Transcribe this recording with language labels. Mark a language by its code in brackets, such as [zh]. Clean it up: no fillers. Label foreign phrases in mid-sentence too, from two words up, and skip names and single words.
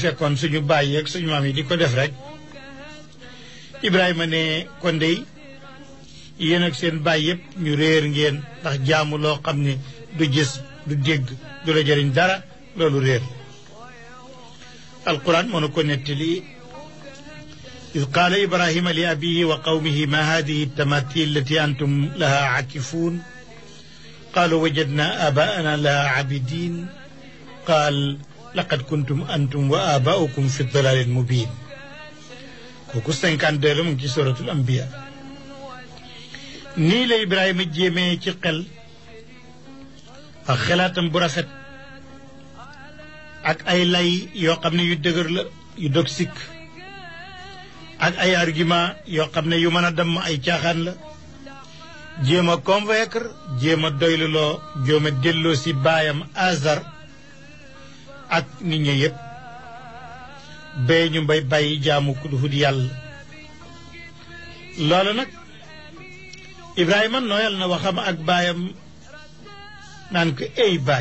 [wo] fekkoon suñu baay yeeg suñu maam yi di ko def rek Ibrahima ne kon dey yéen ak seen baay yépp ñu réer ngeen ndax jaamu loo xam ne du gis du dégg du la jëriñ dara loolu réer alquran moo na ko nettali [ar] إذ قال إبراهيم لأبيه وقومه ما هذه التماثيل التي أنتم لها عاكفون قالوا وجدنا آباءنا لها عابدين قال لقد كنتم أنتم وآباؤكم في الضلال المبين [wo] kooku 52 la mu ngi ci suratul anbiya nii la Ibrahima jéemee ci xel ak xelaatam bu rafet ak ay lay yoo xam ne yu dëgër la yu dog sikk ak ay argument yoo xam ne yu mën a damm ay caaxaan la jéem a convaincre jéem a doyluloo jéem a delloo si baayam Azar ak nit ñi yépp bee ñu mbay bàyyi jaamu ku duhut yàlla loolu nag Ibrahima nooyal na waxam ak baayam naan ko ey